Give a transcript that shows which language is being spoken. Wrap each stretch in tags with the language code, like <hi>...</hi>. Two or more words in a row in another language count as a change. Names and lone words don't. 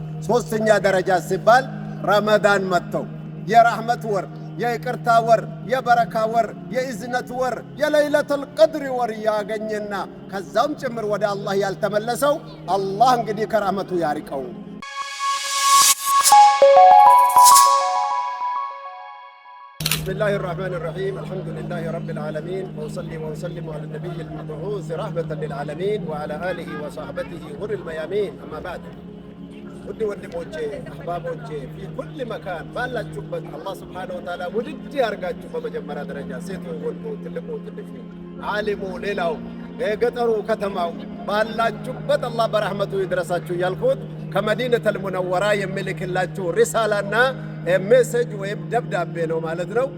<am>ሶስተኛ ደረጃ ሲባል ረመዳን መጥተው የራህመት ወር የይቅርታ ወር የበረካ ወር የእዝነት ወር የለይለቱል ቀድር ወር ያገኘና ከዛም ጭምር ወደ አላህ ያልተመለሰው አላህ እንግዲህ ከራህመቱ ያርቀው።</am> <ar>بسم الله الرحمن الرحيم الحمد لله رب العالمين وأصلي وأسلم على النبي المبعوث رحمة للعالمين وعلى آله وصحبه غر الميامين أما بعد ودي</ar> <am>ወንድሞቼ አህባቦቼ</am> <ar>في كل مكان</ar> <am>ባላችሁበት አላህ</am> <ar>سبحانه وتعالى</ar> <am>ውድድ ያርጋችሁ። በመጀመሪያ ደረጃ ሴቱ ወንዱ ትልቁ ትንሹ ዓሊሙ ሌላው የገጠሩ ከተማው ባላችሁበት አላህ በረህመቱ ይድረሳችሁ ያልኩት ከመዲነቱል ሙነወራ የሚልክላችሁ ሪሳላና ሜሴጅ ወይም ደብዳቤ ነው ማለት ነው።</am>